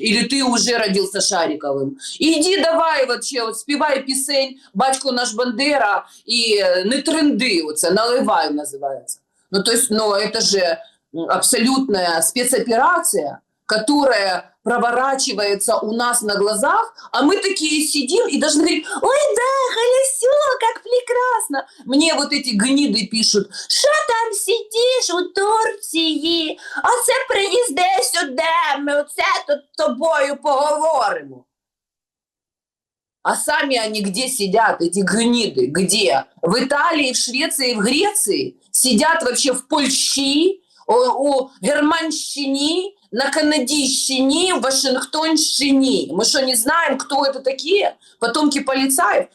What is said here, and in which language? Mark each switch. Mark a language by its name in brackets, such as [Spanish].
[Russian] Или ты уже родился Шариковым? Иди давай вообще, вот, [Ukrainian] співай пісень «Батько наш Бандера» [Russian] и «Не тренди», вот, «Наливай» называется. Ну, то есть, ну, это же абсолютная спецоперация, которая проворачивается у нас на глазах, а мы такие сидим и должны говорить: ой, да, холосё, как прекрасно. Мне вот эти гниды пишут: [Ukrainian] що там сидиш у Турції? Оце приїзди сюди, ми оце тут з тобою поговоримо. [Russian] А сами они где сидят, эти гниды? Где? В Италии, в Швеции, в Греции? Сидят вообще в Польщі, у Германщині, на Канадийщине, в Вашингтонщине. Мы что, не знаем, кто это такие? Потомки полицаев?